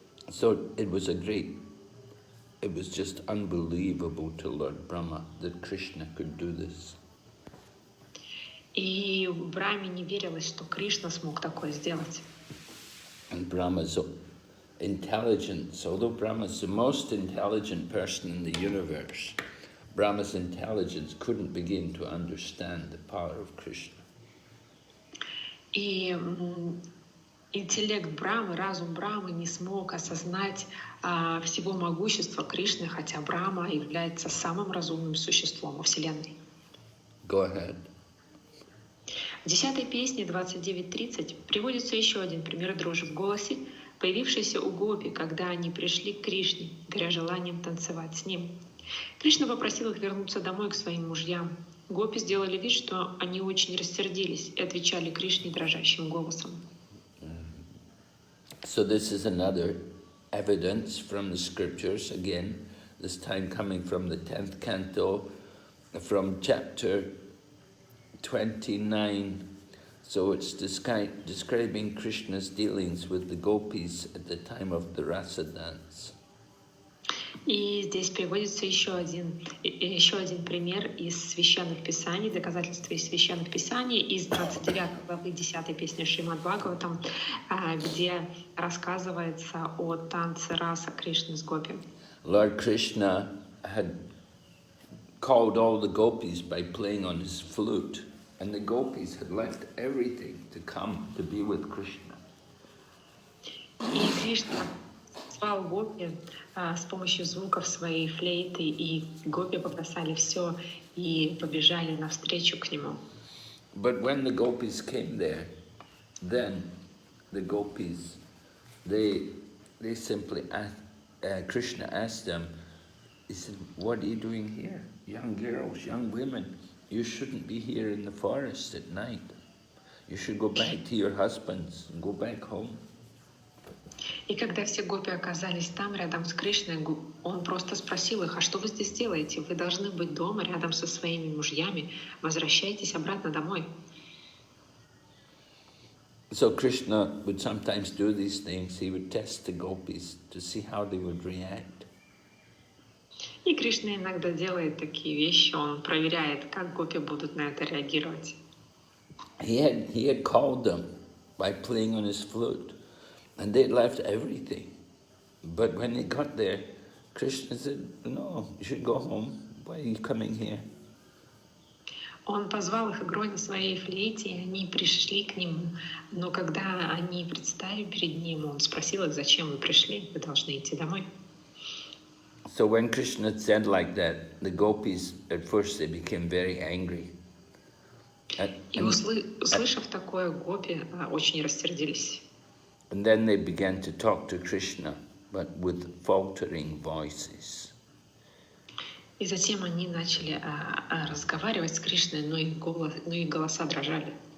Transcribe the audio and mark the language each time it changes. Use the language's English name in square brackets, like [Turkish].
[English] So it was just unbelievable to Lord Brahma that Krishna could do this. [Russian] И Брахме не верилось, что Кришна смог такое сделать. [English] And Brahma's intelligence, although Brahma's the most intelligent person in the universe, Brahma's intelligence couldn't begin to understand the power of Krishna. [Russian] И интеллект Брамы, разум Брамы не смог осознать всего могущества Кришны, хотя Брахма является самым разумным существом во Вселенной. [English] Go ahead. [Russian] В 10-й песне 29:30 приводится еще один пример дрожи в голосе, появившийся у гопи, когда они пришли к Кришне, горя желанием танцевать с ним. Кришна попросил их вернуться домой к своим мужьям. Гопи сделали вид, что они очень рассердились и отвечали Кришне дрожащим голосом. [English] So this is another evidence from the scriptures, again, this time coming from the 10th canto, from chapter 29. So it's describing Krishna's dealings with the gopis at the time of the rasa dance. [Russian] И здесь приводится еще один пример из священных писаний, доказательства из священных писаний, из 29 главы 10 песни Шримад Бхагаватам, где рассказывается о танце раса Кришны с гопи. [English] Lord Krishna had called all the gopis by playing on his flute, and the gopis had left everything to come to be with Krishna. [Russian] И Кришна звал гопи с помощью звуков своей флейты, и гопи побросали все и побежали навстречу к нему. [English] But when the gopis came there, then the gopis, they simply asked, Krishna asked them, he said, "What are you doing here? Young girls, young women, you shouldn't be here in the forest at night. You should go back to your husbands and go back home." [Russian] И когда все гопи оказались там, рядом с Кришной, он просто спросил их: а что вы здесь делаете? Вы должны быть дома, рядом со своими мужьями. Возвращайтесь обратно домой. [English] So Krishna would sometimes do these things. He would test the gopis to see how they would react. [Russian] И Кришна иногда делает такие вещи, он проверяет, как гопи будут на это реагировать. [English] He had called them by playing on his flute, and they'd left everything. But when they got there, Krishna said, "No, you should go home. Why are you coming here?" [Russian] Он позвал их игрой на своей флейте, и они пришли к нему. Но когда они предстали перед ним, он спросил их: зачем вы пришли? Вы должны идти домой. [English] So when Krishna said like that, the gopis, at first they became very angry. [Russian] И услышав такое, гопи очень рассердились. [English] And then they began to talk to Krishna, but with faltering voices. [Russian] И затем они начали разговаривать с Кришной, но их голоса дрожали.